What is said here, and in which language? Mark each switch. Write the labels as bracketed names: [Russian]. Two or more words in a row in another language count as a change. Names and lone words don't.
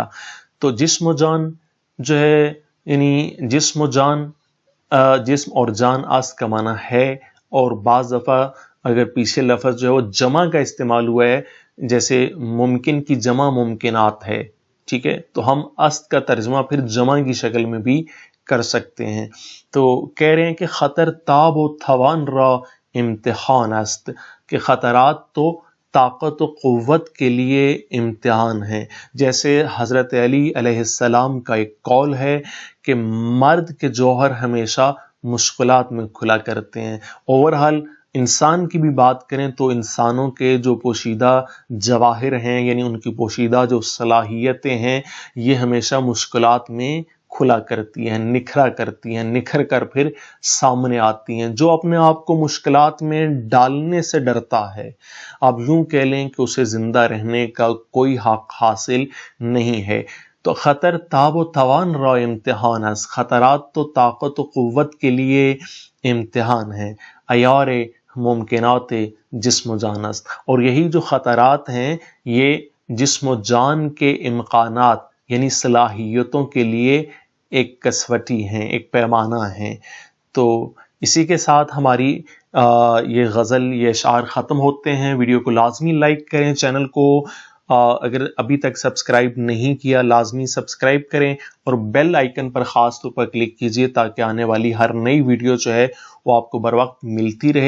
[Urdu] تو جسم و جان جو ہے یعنی جسم اور جان است کا معنی ہے. اور بعض دفعہ اگر پیچھے لفظ جو ہے وہ جمع کا استعمال ہوا ہے، جیسے ممکن کی جمع ممکنات ہے، ٹھیک ہے، تو ہم است کا ترجمہ پھر جمع کی شکل میں بھی کر سکتے ہیں. تو کہہ رہے ہیں کہ [Persian] خطر تاب و توان را امتحان است، [Urdu] کہ خطرات تو طاقت و قوت کے لیے امتحان ہیں. جیسے حضرت علی علیہ السلام کا ایک قول ہے کہ مرد کے جوہر ہمیشہ مشکلات میں کھلا کرتے ہیں. اوورحال انسان کی بھی بات کریں تو انسانوں کے جو پوشیدہ جواہر ہیں یعنی ان کی پوشیدہ جو صلاحیتیں ہیں یہ ہمیشہ مشکلات میں کھلا کرتی ہیں، نکھرا کرتی ہیں، نکھر کر پھر سامنے آتی ہیں. جو اپنے آپ کو مشکلات میں ڈالنے سے ڈرتا ہے، آپ یوں کہہ لیں کہ اسے زندہ رہنے کا کوئی حق حاصل نہیں ہے. تو [Persian] خطر تاب و توان را امتحان است، [Urdu] خطرات تو طاقت و قوت کے لیے امتحان ہیں. [Persian] عیار ممکنات جسم و جان است، [Urdu] اور یہی جو خطرات ہیں یہ جسم و جان کے امکانات یعنی صلاحیتوں کے لیے ایک کسوٹی ہیں، ایک پیمانہ ہیں. تو اسی کے ساتھ ہماری یہ غزل، یہ اشعار ختم ہوتے ہیں. ویڈیو کو لازمی لائک کریں، چینل کو اگر ابھی تک سبسکرائب نہیں کیا لازمی سبسکرائب کریں، اور [English] bell icon [Urdu] پر خاص طور پر کلک کیجئے تاکہ آنے والی ہر نئی ویڈیو جو ہے وہ آپ کو بر وقت ملتی رہے.